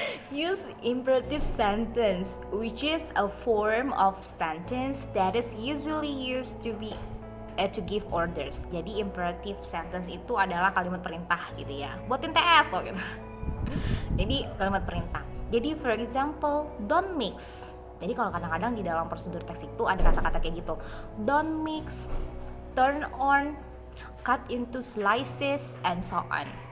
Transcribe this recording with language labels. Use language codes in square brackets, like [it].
[en] Use imperative sentence, which is a form of sentence that is usually used to give orders. [id] Jadi imperative sentence itu adalah kalimat perintah gitu ya. Buatin TS loh gitu. Jadi kalimat perintah. Jadi [en] for example, don't mix. [id] Jadi kalau kadang-kadang di dalam prosedur teks itu ada kata-kata kayak gitu. [en] Don't mix, turn on, cut into slices, and so on.